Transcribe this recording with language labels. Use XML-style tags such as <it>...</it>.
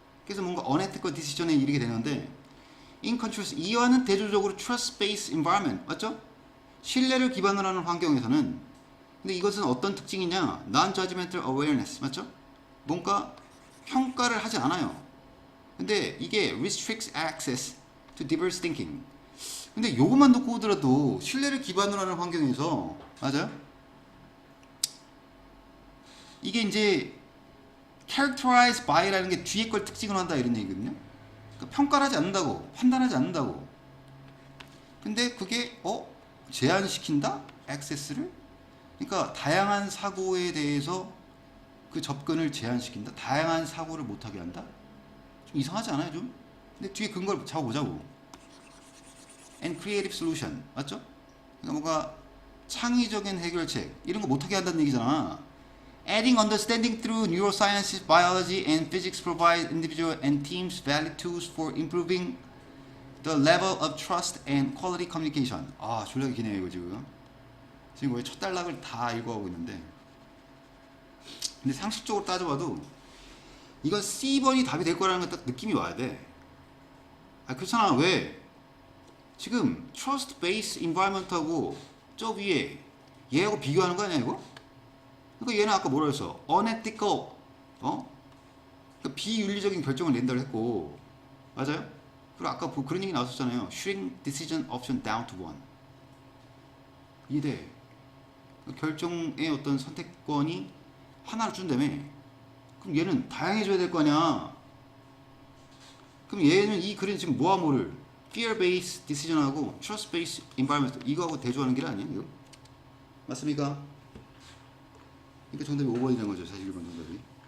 <ko>그래서 뭔가</ko> <en>unethical decision</en> <ko>에 이르게 되는데,</ko> <en>in contrast</en> <ko>이와는 대조적으로</ko> <en>trust-based environment,</en> <ko>맞죠? 신뢰를 기반으로 하는 환경에서는, 근데 이것은 어떤 특징이냐?</ko> <en>non-judgmental awareness,</en> <ko>맞죠? 뭔가 평가를 하지 않아요. 근데 이게</ko> <en>restricts access to diverse thinking.</en> <ko>근데 요것만 놓고 오더라도 신뢰를 기반으로 하는 환경에서, 맞아요? 이게 이제 characterized by라는 게 뒤에 걸 특징으로 한다 이런 얘기거든요. 그러니까 평가를 하지 않는다고, 판단하지 않는다고. 근데 그게 제한시킨다? 액세스를? 그러니까 다양한 사고에 대해서 그 접근을 제한시킨다? 다양한 사고를 못하게 한다? 좀 이상하지 않아요 좀? 근데 뒤에 근거를 잡아보자고.</ko> <en>and creative solution,</en> <ko>맞죠? 그러니까 뭔가 창의적인 해결책 이런 거 못하게 한다는 얘기잖아.</ko> <en>adding understanding through neuroscience, biology and physics provide individual and teams valid tools for improving the level of trust and quality communication.</en> <ko>아, 졸라 기네요 이거 지금. 지금 거의 첫 단락을 다 읽어가고 있는데, 근데 상식적으로 따져봐도 이건 C번이 답이 될 거라는 딱 느낌이 와야 돼. 아, 그렇잖아. 왜? 지금</ko> <en>trust based environment</en> <ko>하고 저 위에 얘하고 비교하는 거 아니야 이거? 그러니까 얘는 아까 뭐라 했어? unethical, 그러니까 비윤리적인 결정을 낸다고 했고, 맞아요? 그리고 아까 그런 얘기 나왔었잖아요.</ko> <en>shrink decision option down to one. 이돼.</en> <ko>결정의 어떤 선택권이 하나를 준다며. 그럼 얘는 다양해져야 될 거 아니야. 그럼 얘는 이 글은 지금 뭐와 뭐를</ko> <en>fear-based decision</en> <ko>하고</ko> <en>trust-based environment</en> <ko>이거하고 대조하는 게 아니에요? 이거? 맞습니까? 그러니까 정답이 5번이 된 거죠. 41번 정답이.</ko>